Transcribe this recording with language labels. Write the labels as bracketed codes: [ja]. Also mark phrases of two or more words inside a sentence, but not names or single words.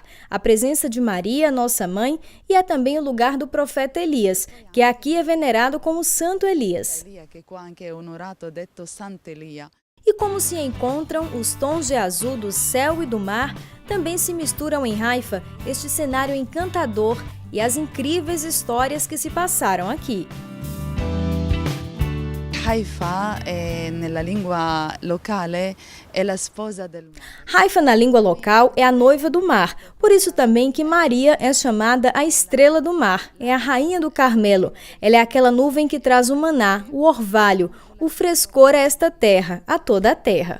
[pt] A presença de Maria, nossa mãe, e é também o lugar do profeta Elias, que aqui é venerado como Santo Elias. E como se encontram os tons de azul do céu e do mar, também se misturam em Haifa este cenário encantador e as incríveis histórias que se passaram aqui. [it] Haifa, nella lingua locale, è la sposa del mar. [pt] Haifa, na língua local, é a noiva do mar. Por isso também que Maria é chamada a estrela do mar. É a rainha do Carmelo. Ela é aquela nuvem que traz o maná, o orvalho, o frescor a esta terra, a toda a terra.